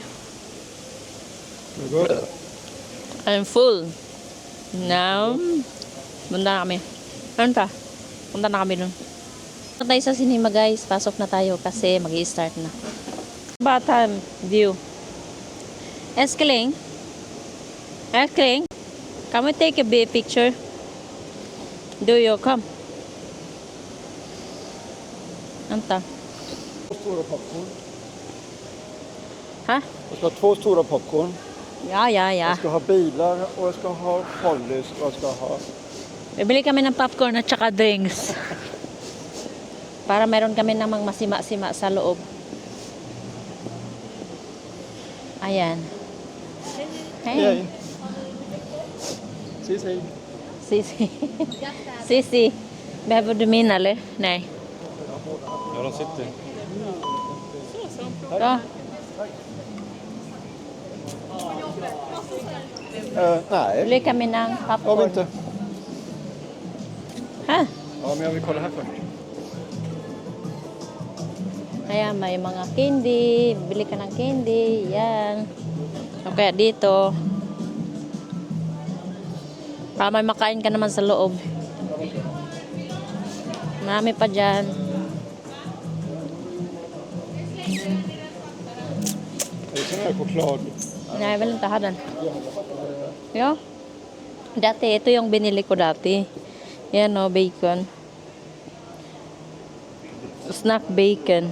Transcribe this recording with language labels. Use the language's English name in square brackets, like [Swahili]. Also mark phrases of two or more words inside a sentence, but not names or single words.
[Swedish] Det är gott. [English] I'm full. Now, [Filipino] punta na kami. Ano pa? Punta na kami dun. Punta tayo sa cinema, guys. Pasok na tayo kasi mag-i-start na. Bata view. [Swedish] Älskling. Älskling. [English] Can we take a picture? Do you come? [Swedish] Vänta. 2 stora popcorn. Ha? Jag ska ha 2 stora popcorn. Ja. Jag ska ha bilar och jag ska ha Pollis och jag ska ha... [Filipino] Bibili kami ng popcorn at saka drinks. Para meron kami namang masima-sima sa loob. Ayan. [English] Hey. [Swedish] Hej. Ses, hej. Sisi. Sisi. Behöver du min eller? Nej. Ja, de sitter. Ja. Nej, [Filipino] Bili kami ng [Swedish] jag vill [Filipino] popcorn. [Swedish] inte. Ha? Ja, men jag vill kolla här först. [Filipino] Ayan, may mga candy. Bili ka ng candy. Yan. O kaya dito. Para may makain ka naman sa loob. Marami pa dyan. [Swedish] Det är sån här choklad. Nej, jag vill inte ha den. Ja. [Filipino] Dati, ito yung binili ko dati. Yan o, bacon. [English] Snack bacon.